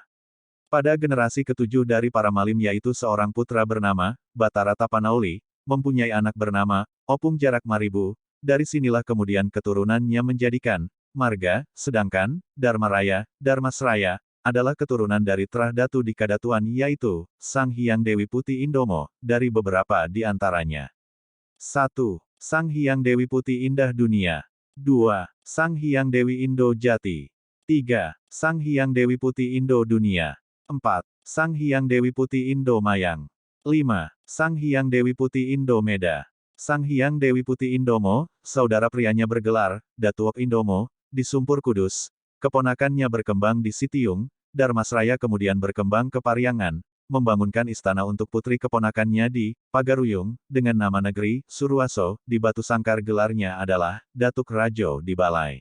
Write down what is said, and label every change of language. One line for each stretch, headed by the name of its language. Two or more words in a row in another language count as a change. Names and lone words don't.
Indonesian: Pada generasi ketujuh dari para malim yaitu seorang putra bernama Batara Tapanauli, mempunyai anak bernama Opung Jarak Maribu, dari sinilah kemudian keturunannya menjadikan Marga, sedangkan Dharmaraya, Dharmasraya, adalah keturunan dari Trah Datu di Kadatuan yaitu Sang Hyang Dewi Putih Indomo, dari beberapa di antaranya. 1. Sang Hyang Dewi Putih Indah Dunia. 2. Sang Hyang Dewi Indo Jati. 3. Sang Hyang Dewi Putih Indo Dunia. 4. Sang Hyang Dewi Putih Indo Mayang. 5. Sang Hyang Dewi Putih Indo Meda. Sang Hyang Dewi Putih Indomo, saudara prianya bergelar Datuok Indomo, di Sumpur Kudus. Keponakannya berkembang di Sitiung, Dharmasraya kemudian berkembang ke Pariangan. membangunkan istana untuk putri keponakannya di Pagaruyung, dengan nama negeri, Suruwaso, di Batu Sangkar gelarnya adalah, Datuk Rajo di Balai.